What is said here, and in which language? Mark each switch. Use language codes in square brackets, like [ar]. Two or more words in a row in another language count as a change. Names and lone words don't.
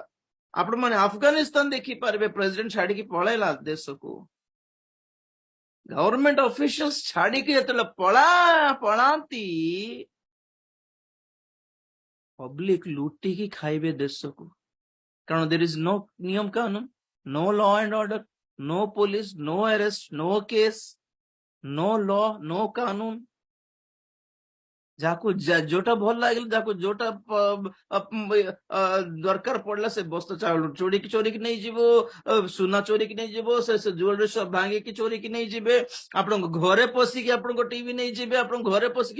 [or] ଆପଣ ମାନେ ଆଫଗାନିସ୍ତାନ ଦେଖିପାରିବେ, ପ୍ରେସିଡେଣ୍ଟ ଛାଡିକି ପଳେଇଲା ଦେଶକୁ। ଗଭର୍ଣ୍ଣମେଣ୍ଟ ଅଫିସିଆଲ୍ସ ଛାଡିକି ଯେତେବେଳେ ପଳାନ୍ତି, ପବ୍ଲିକ ଲୁଟିକି ଖାଇବେ ଦେଶକୁ। କାରଣ [en] there is no [or] ନିୟମ କାନୁନ, [en] no law and order, no police, no arrest, no case, no law, no କାନୁନ। [or] ଯାହାକୁ ଯୋଉଟା ଭଲ ଲାଗିଲା, ଯାହାକୁ ଯୋଉଟା ଦରକାର ପଡିଲା, ସେ ବସ୍ତ୍ର ଚାଉଳ ଚୋରିକି ନେଇଯିବ, ସୁନା ଚୋରିକି ନେଇଯିବ, ସେ ଜୁଏଲାରୀ ସବ ଭାଙ୍ଗିକି ଚୋରିକି ନେଇଯିବେ, ଆପଣଙ୍କ ଘରେ ପଶିକି ଆପଣଙ୍କ ଟିଭି ନେଇଯିବେ, ଆପଣଙ୍କ ଘରେ ପଶିକି।